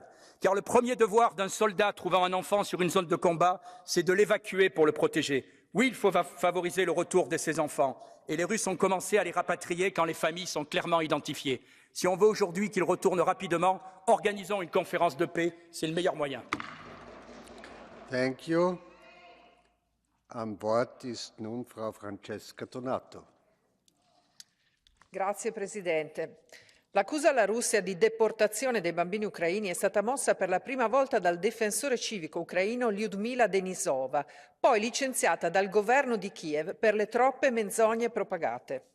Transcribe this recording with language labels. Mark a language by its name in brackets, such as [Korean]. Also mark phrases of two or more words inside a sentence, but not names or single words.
[French] Car le premier devoir d'un soldat trouvant un enfant sur une zone de combat, c'est de l'évacuer pour le protéger. Oui, il faut favoriser le retour de ces enfants. Et les Russes ont commencé à les rapatrier quand les familles sont clairement identifiées. Si on veut aujourd'hui qu'ils retournent rapidement, organisons une conférence de paix, c'est le meilleur moyen. [English] Thank you. [German] Am Wort ist nun Frau Francesca Donato. [Italian] Grazie Presidente. L'accusa alla Russia di deportazione dei bambini ucraini è stata mossa per la prima volta dal difensore civico ucraino Lyudmila Denisova, poi licenziata dal governo di Kiev per le troppe menzogne propagate.